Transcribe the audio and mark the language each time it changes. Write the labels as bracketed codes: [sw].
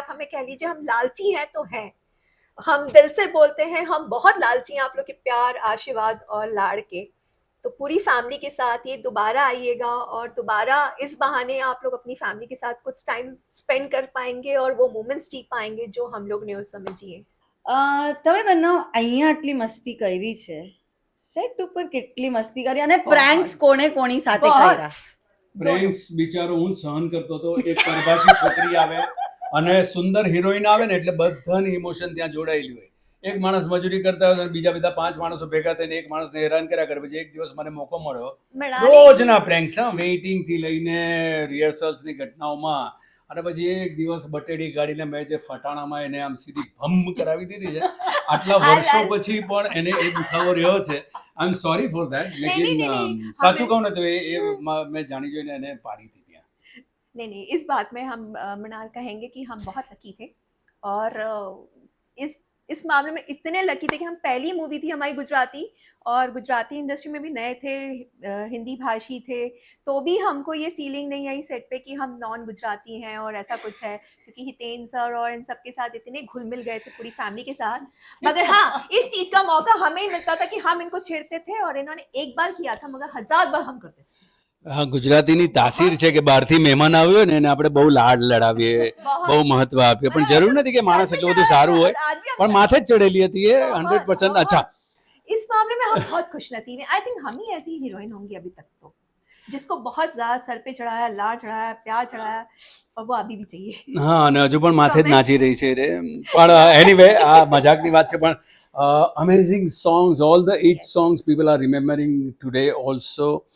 [hi] आप हमें कह लीजिए हम लालची हैं तो हैं, हम दिल से बोलते हैं हम बहुत लालची हैं आप लोग के प्यार, आशीर्वाद और लाड़ के। तो पूरी फैमिली के साथ ये दोबारा आइएगा और दोबारा इस बहाने आप लोग अपनी फैमिली के साथ कुछ टाइम स्पेंड कर पाएंगे और वो मोमेंट्स जी पाएंगे जो हम लोग ने उस समय जिए। [gu] તમે બંને અહીંયા આટલી મસ્તી કરી છે, સેટ ઉપર કેટલી મસ્તી કરી અને પ્રેન્ક્સ કોણે કોની સાથે કર્યા? પ્રેન્ક્સ બિચારો હું સહન કરતો હતો. એક પરભાષી છોકરી આવે અને સુંદર હિરોઈન આવે ને એટલે બધાની ઇમોશન ત્યાં જોડાયેલી હોય. એક માણસ મજૂરી કરતા હોય અને બીજા બધા 5 માણસો ભેગા થઈને એક માણસને હેરાન કર્યા કરે. પછી એક દિવસ મને મોકો મળ્યો રોજના પ્રેન્ક્સ, વેઇટિંગ થી લઈને રિહર્સલ્સની ઘટનાઓમાં. અને પછી એક દિવસ બટેડી ગાડીને મેં જે ફટાણામાં એને આમ સીધી ભમ કરાવી દીધી છે. આટલા વર્ષો પછી પણ એને એ દુખાવો રહ્યો છે. [en] I am sorry for that. [gu] લેકિન સાચું કહું ને તો એ મેં જાણી જોઈને એને પાડી હતી ત્યાં. [hi] नहीं, इस बात में हम मृणाल कहेंगे कि हम बहुत लकी थे और इस इस मामले में इतने लकी थे कि हम पहली मूवी थी हमारी गुजराती, और गुजराती इंडस्ट्री में भी नए थे, हिंदी भाषी थे, तो भी हमको ये फीलिंग नहीं आई सेट पे कि हम नॉन गुजराती हैं और ऐसा कुछ है, क्योंकि हितेन सर और इन सब के साथ इतने घुल मिल गए थे पूरी फैमिली के साथ। मगर हाँ, इस चीज का मौका हमें ही मिलता था कि हम इनको छेड़ते थे, और इन्होंने एक बार किया था मगर 1000 बार हम करते थे। [gu] હા, ગુજરાતીની તાસીર છે કે બહારથી મહેમાન આવ્યો ને એને આપણે બહુ લાડ લડાવીએ, બહુ મહત્વ આપીએ, પણ જરૂર નથી કે માણસ એટલું બધું સારું હોય, પણ માથે જ ચડેલી હતી એ 100%. [hi] अच्छा, इस मामले में हम बहुत खुशनसीब हैं। आई थिंक हम ही ऐसी हीरोइन होंगी अभी तक, तो जिसको बहुत ज्यादा सर पे चढ़ाया, लाड चढ़ाया, प्यार चढ़ाया, और वो अभी भी चाहिए। [gu] હા, અને હજુ પણ માથે જ નાચી રહી છે રે. પણ એનીવે આ મજાકની વાત છે, પણ [en] Amazing songs, all the 8 songs people are remembering today also.